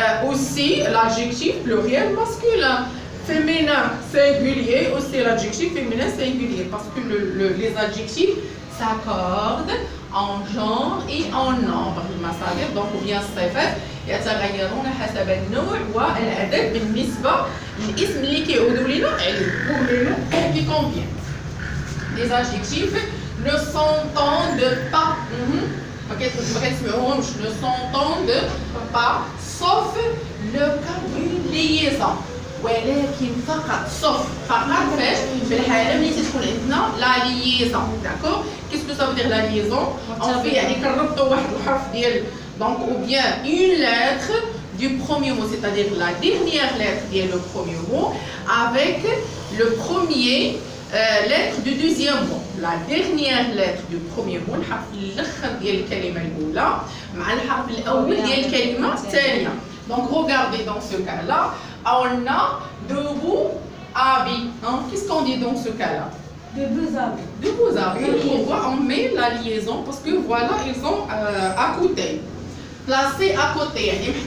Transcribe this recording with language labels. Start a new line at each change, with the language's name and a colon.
French: Aussi l'adjectif pluriel masculin. Féminin singulier, aussi l'adjectif féminin singulier. Parce que les adjectifs s'accordent en genre et en nombre. Donc, ou bien
Arabic: الصفات يتغيرون حسب النوع والعدد بالنسبة للاسم اللي كيعودوا لنا عليه.
French: Pour les noms qui conviennent. Les adjectifs ne s'entendent pas. Ne s'entendent pas. Sauf le cas d'une liaison.
Arabic: ولكن فقط sauf فقط فاش في الحالة ملي تكون عندنا لا liaison.
French: D'accord? Qu'est-ce que ça veut dire la liaison? On fait
Arabic: يعني كنربطوا واحد الحرف ديال
French: donc ou bien une lettre du premier mot, c'est-à-dire la dernière lettre
Arabic: ديال
French: le premier mot avec le premier lettre du deuxième mot. La dernière lettre du premier mot
Arabic: الحرف الأخر ديال الكلمة الأولى مع الحرف الأول ديال الكلمة الثانية.
French: Donc regardez dans ce cas-là, on a deux bouts habits. Qu'est-ce qu'on dit dans ce cas-là? De beaux habits. De beaux habits. Pourquoi on met la liaison? Parce que voilà, ils sont à côté. Placés à côté.